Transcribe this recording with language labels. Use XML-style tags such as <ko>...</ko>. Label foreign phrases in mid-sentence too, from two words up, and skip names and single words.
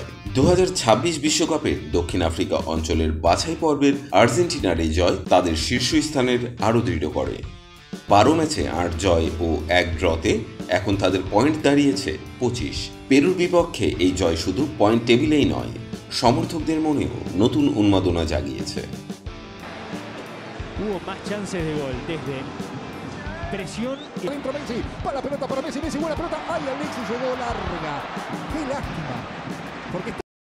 <bn>২০২৬ বিশ্বকাপের দক্ষিণ আফ্রিকা অঞ্চলের বাছাই পর্বের আর্জেন্টিনার এই জয় তাদের শীর্ষস্থানের আরও দৃঢ় করে। ১২ ম্যাচে ৮ জয় ও ১ ড্রতে এখন তাদের পয়েন্ট দাঁড়িয়েছে ২৫। পেরুর বিপক্ষে এই জয় শুধু পয়েন্ট টেবিলেই নয়, সমর্থকদের মনেও নতুন উন্মাদনা জাগিয়েছে।</bn> <es>Hubo más chances de gol desde presión. Dentro Messi, para la pelota para Messi, Messi, buena pelota. Ay, Alexis llegó larga. Qué lástima. Porque</es>